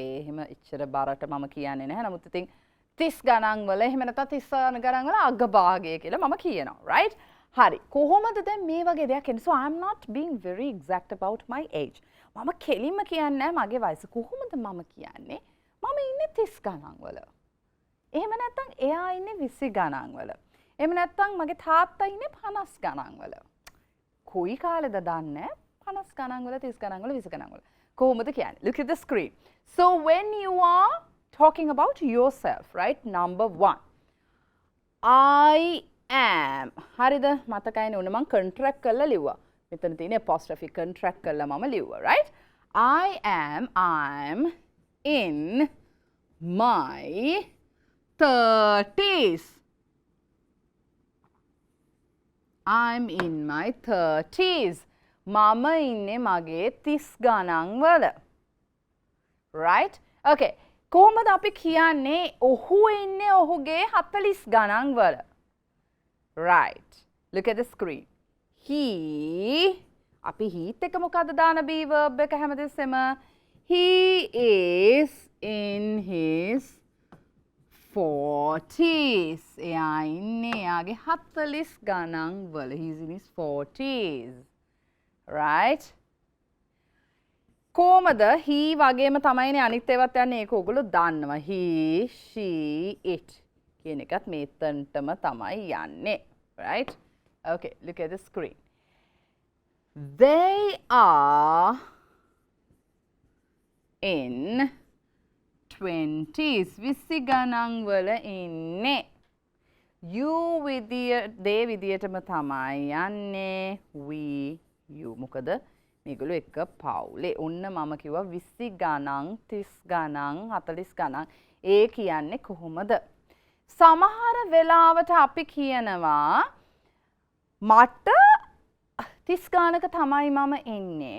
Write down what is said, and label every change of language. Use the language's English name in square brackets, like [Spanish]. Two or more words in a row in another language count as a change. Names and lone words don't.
[Sinhala] එහෙම එච්චර බරට මම කියන්නේ නැහැ. නමුත් ඉතින් 30 ගණන් වල එහෙම නැත්නම් 30 ගණන් වල අගභාගය කියලා මම කියනවා. Right? හරි. කොහොමද දැන් මේ වගේ දෙයක් එන්නේ? [English] So I'm not being very exact about my age. [Sinhala] මම කෙලින්ම කියන්නේ නැහැ මගේ වයස. කොහොමද මම කියන්නේ? මම ඉන්නේ 30 ගණන් වල. එහෙම නැත්නම් එයා ඉන්නේ 20 ගණන් වල. එහෙම නැත්නම් මගේ තාත්තා ඉන්නේ 50 ගණන් වල. කොයි කාලෙද දන්නේ? 50 ගණන් වල 30 ගණන් වල 20 ගණන් වල. කොහොමද කියන්නේ? [English] Look at the screen. So when you are talking about yourself, right? Number 1. I am. [Sinhala] හරිද? මතකයිනේ උන මම contract කරලා ලිව්වා. මෙතන තියෙන apostrophe contract කරලා මම ලිව්වා, [English] right? I'm in my 30s. I'm in my 30s. [Sinhala] මම ඉන්නේ මගේ 30 ගණන් වල. [English] Right? Okay. [Sinhala] කොහොමද අපි කියන්නේ ඔහු ඉන්නේ ඔහුගේ 40 ගණන් වල? [English] Right. Look at the screen. He [Sinhala] අපි heat එක මොකද්ද දාන be verb එක හැමදෙස්සෙම? [English] He is in his 40s. [Sinhala] එයා ඉන්නේ එයාගේ 40 ගණන් වල. [English] He's in his 40s. Right? [Sinhala] කොහමද he වගේම තමයිනේ අනිත් ඒවාත් යන්නේ ඒක ඔයගොල්ලෝ දන්නවා. [English] He, she, it [Sinhala] කියන එකත් මේතනටම තමයි යන්නේ. [English] Right? Okay, look at the screen. They are in 20s. [Sinhala] 20 ගණන් වල ඉන්නේ. [English] You they [Sinhala] විදියටම තමයි යන්නේ. [English] We, you. [Sinhala] මොකද මේගොල්ලෝ එක පවුලේ. ඔන්න මම කිව්වා 20 ගණන්, 30 ගණන්, 40 ගණන්. ඒ කියන්නේ කොහොමද? සමහර වෙලාවට අපි කියනවා මට 30 ගණනක තමයි මම ඉන්නේ.